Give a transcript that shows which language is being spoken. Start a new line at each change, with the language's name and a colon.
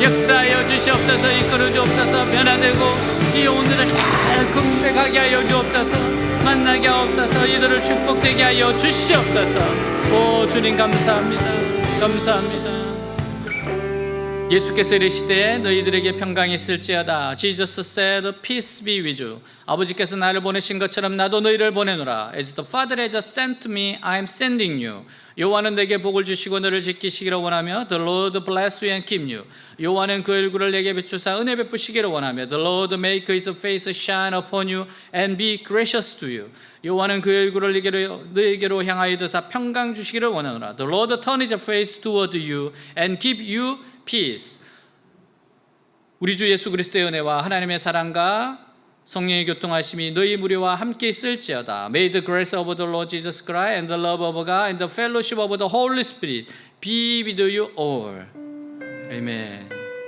Korean: 역사하여 주시옵소서. 이끌어 주옵소서. 변화되고 이 영혼들을 잘 금백하게 하여 주옵소서. 만나게 하옵소서. 이들을 축복되게 하여 주시옵소서. 오 주님 감사합니다. 감사합니다. 예수께서 이르시되 너희들에게 평강이 있을지어다.
English: Jesus said, peace be with you.
Korean: 아버지께서 나를 보내신 것처럼 나도 너희를 보내노라.
English: As the Father has sent me, I am sending you.
Korean: 여호와는 내게 복을 주시고 너를 지키시기를 원하며
English: The Lord bless you and keep you.
Korean: 여호와는 그 얼굴을 내게 비추사 은혜 베푸시기를 원하며
English: The Lord make his face shine upon you and be gracious to you.
Korean: 여호와는 그 얼굴을 너에게로 향하여 드사 평강 주시기를 원하노라.
English: The Lord turn his face toward you and give you peace.
Korean: 우리 주 예수 그리스도의 은혜와 하나님의 사랑과 성령의 교통하심이 너희 무리와 함께 있을지어다.
English: May the grace of the Lord Jesus Christ and the love of God and the fellowship of the Holy Spirit be with you all. Amen.